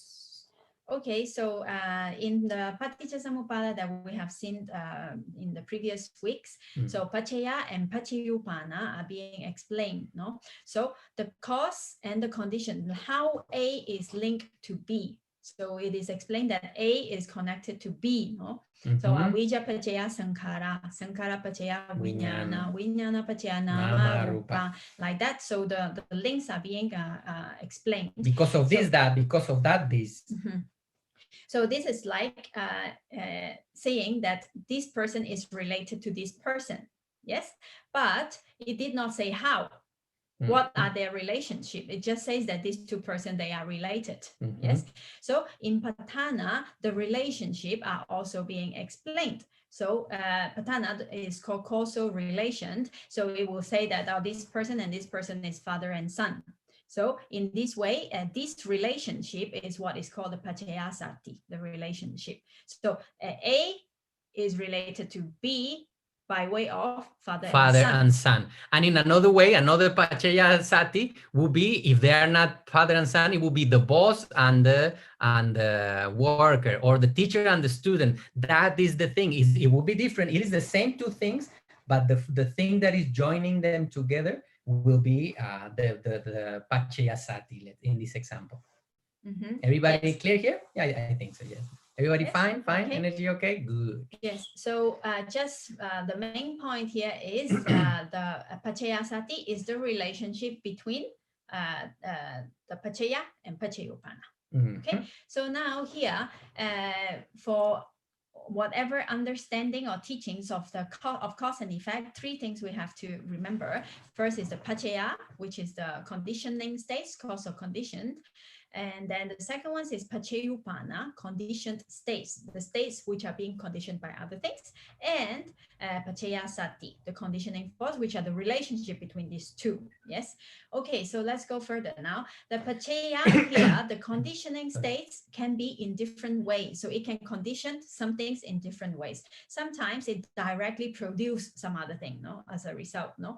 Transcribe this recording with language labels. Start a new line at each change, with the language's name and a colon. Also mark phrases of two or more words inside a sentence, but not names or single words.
English: Okay, so in the Paṭicca-samuppada that we have seen in the previous weeks, so Paccaya and Paccaya-upana are being explained, no? So the cause and the condition, how A is linked to B. So it is explained that A is connected to B, no?
Pali: So avijja-paccaya sankhara, sankhara-paccaya vijnana, vijnana-paccaya nama-rupa,
English: like that. So the links are being explained. Because of this, that, because of that, this. So this is like saying that this person is related to this person. Yes, but it did not say how. What are their relationship? It just says that these two persons, they are related. Yes. So in Paṭṭhāna, the relationship are also being explained. So Paṭṭhāna is called causal relation. So it will say that this person and this person is father and son. So in this way, this relationship is what is called the paccaya-sati, the relationship. So A is related to B by way of father and son. And in another way, another paccaya-sati would be, if they are not father and son, it would be the boss and the worker, or the teacher and the student. That is the thing. It will be different. It is the same two things, but the thing that is joining them together will be the paccaya-sati in this example. Everybody clear here? Yeah, I think so, yes. Everybody fine? Okay. Energy okay? Good. Yes, so just the main point here is the paccaya-sati is the relationship between the paccaya and paccayo-panna. Okay, so now here for whatever understanding or teachings of the of cause and effect, three things we have to remember. First is the paccaya, which is the conditioning states, causal condition. And then the second one is paccayo-panna, conditioned states, the states which are being conditioned by other things, and paccaya-sati, the conditioning force, which are the relationship between these two. Yes. Okay, so let's go further now. The paccaya here, the conditioning states can be in different ways. So it can condition some things in different ways. Sometimes it directly produces some other thing, no, as a result, no.